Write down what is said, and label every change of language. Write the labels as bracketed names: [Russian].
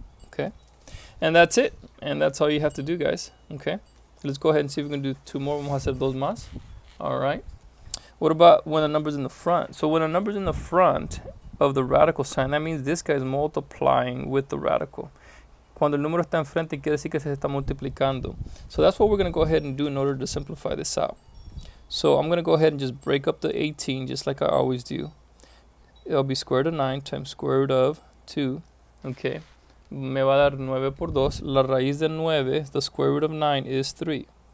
[English] Okay, and that's it, and that's all you have to do, guys. Okay, let's go ahead and see if we can do 2 more. [Spanish] Vamos a hacer 2 más. [English] All right. What about when the number's in the front? So when a number's in the front of the radical sign, that means this guy is multiplying with the radical. [Spanish] Cuando el número está enfrente, quiere decir que se está multiplicando. [English] So that's what we're going to go ahead and do in order to simplify this out. So I'm going to go ahead and just break up the 18 just like I always do. It'll be square root of 9 times square root of 2. [Spanish] Okay. Me va a dar 9 por 2. La raíz de 9, [English] the square root of 9 is 3.